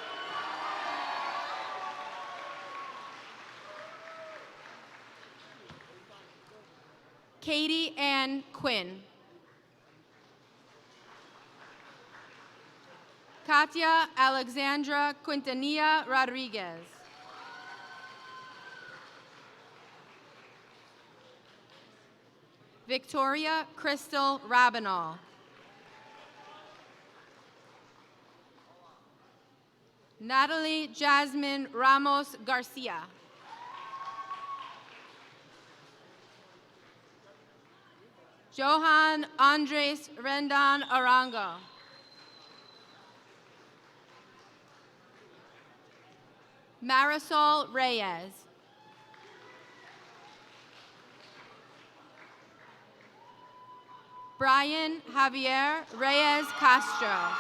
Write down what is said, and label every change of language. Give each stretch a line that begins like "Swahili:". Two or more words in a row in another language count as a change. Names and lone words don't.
English: Katie Ann Quinn. Katia Alexandra Quintanilla Rodriguez. Victoria Crystal Rabinal. Natalie Jasmine Ramos Garcia. Johan Andres Rendon Arango. Marisol Reyes. Brian Javier Reyes Castro.